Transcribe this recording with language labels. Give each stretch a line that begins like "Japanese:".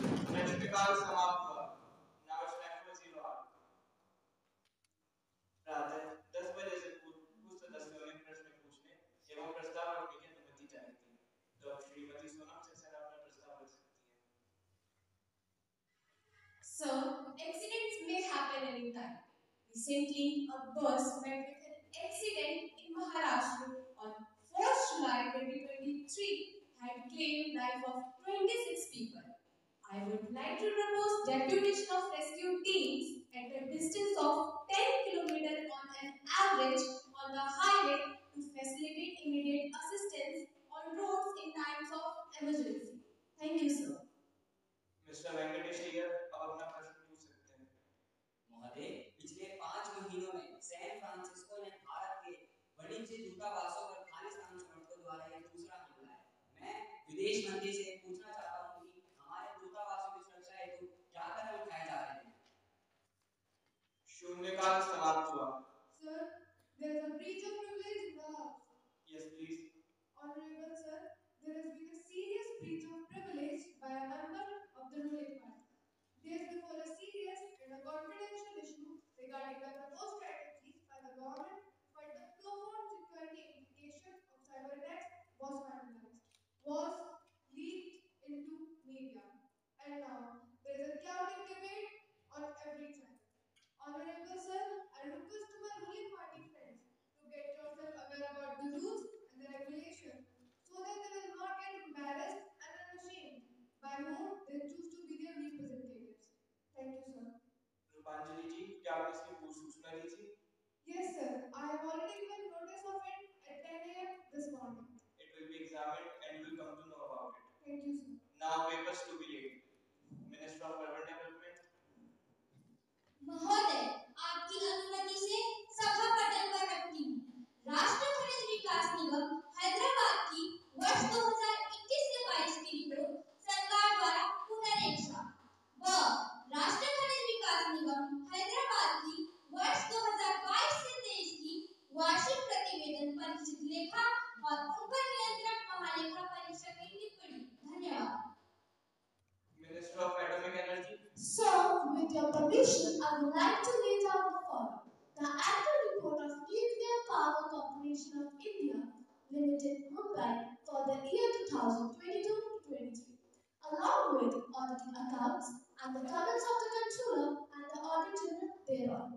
Hindi: प्रश्नकाल समाप्त हुआ।
English: Now it's time for 0 hour.
Hindi: प्रातः 10 बजे से पूर्व कुछ सदस्यों ने प्रश्न पूछने एवं प्रस्ताव रखने की अनुमति चाही थी। तो अब श्रीमती सोनम सक्सेना अपना प्रस्ताव रख सकती हैं।
English: Sir, accidents may happen anytime. Recently, a bus met with an accident in Maharashtra on 4th July 2023 had claimed life of 26 people. I would like to propose deputation of rescue teams at a distance of 10 km on an average on the highway to facilitate immediate assistance on roads in times of emergency. Thank you, sir.
Hindi: Mister Venkatesh Iyer अब अपना प्रश्न पूछ सकते हैं। महोदय, पिछले 5 महीनों में सैन फ्रांसिस्को ने भारत के वाणिज्य दूतावासों पर खालिस्तान समर्थकों द्वारा यह दूसरा हमला है। मैं विदेश मंत्री से पूछना चाहता हूं कि हमारे दूतावासों की सुरक्षा हेतु क्या कदम उठाए जा रहे हैं? शून्यकाल समाप्त हुआ।
English: Sir, there is a breach of privilege in the House. Yes, please. Honorable sir, there has been a serious breach of privilege by a member of the ruling party. Days before a serious and a confidential issue regarding the proposed strategies by the government for the profound security implications of cyber attacks was finalized, was leaked into media. And now there is a chaotic debate on every channel. Honorable sir, I request to my ruling party friends to get yourself aware about the rules and the regulations so that they will not get embarrassed and unashamed by whom they choose to be their representatives. Thank you, sir.
Hindi: Rupanjali जी, क्या आप इसकी पूर्व सूचना दी थी?
English: Yes, sir. I have already given notice of it at 10 a.m. this morning. It will be examined and you will come to know about it. Thank you, sir. Now papers to be laid. Minister of Urban Development.
Hindi: महोदय, आपकी अनुमति से सभा पटल पर रखती हूँ। राष्ट्र खनिज विकास निगम हैदराबाद की वर्ष 2021 से 22 की रिपोर्ट सरकार द्वारा पुनरीक्षा व राष्ट्र खनिज विकास निगम हैदराबाद की वर्ष 2022 से 23 की वार्षिक प्रतिवेदन परिचित लेखा और उन पर नियंत्रक महालेखा परीक्षक की टिप्पणी। धन्यवाद।
English: Minister of Atomic Energy. So, with your permission, I would like to lay down the following. The annual report of Nuclear Power Corporation of India Limited, Mumbai, for the year 2022-23, along with audited accounts and the comments of the Controller and the Audit General thereon.